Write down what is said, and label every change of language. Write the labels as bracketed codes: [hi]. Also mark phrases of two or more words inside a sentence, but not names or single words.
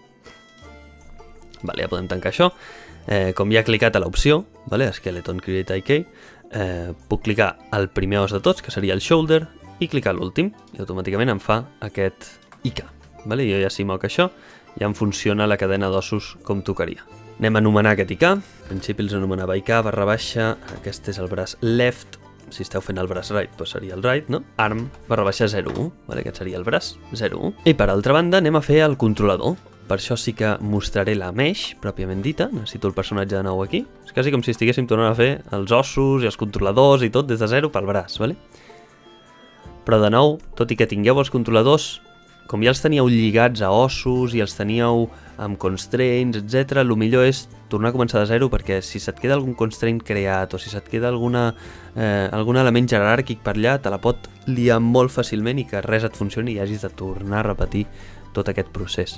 [ca] Vale, ja podem tancar això. Com ja he clicat a l'opció, vale, Skeleton Create IK, puc clicar al primer os de tots, que seria el shoulder, i clicar l'últim, i automàticament em fa aquest IK. Vale? Jo ja si moc això, ja em funciona la cadena d'ossos com tocaria. Anem a anomenar aquest IK, en principi els anomenava IK barra baixa, aquest és el braç left, si esteu fent el braç right, doncs seria el right, no? Arm barra baixa 0,1, vale? Aquest seria el braç 0,1. I per altra banda anem a fer el controlador. Per això sí que mostraré la mesh, pròpiament dita. Necessito el personatge de nou aquí. És quasi com si estiguéssim tornant a fer els ossos i els controladors i tot des de 0 pel braç, vale? Però de nou, tot i que tingueu els controladors, com ja els teníeu lligats a ossos i els teníeu amb constraints, etc., el millor és tornar a començar de 0, perquè si se't queda algun constraint creat o si se't queda algun element jeràrquic per allà, te la pot liar molt fàcilment i que res et funcioni i hagis de tornar a repetir tot aquest procés.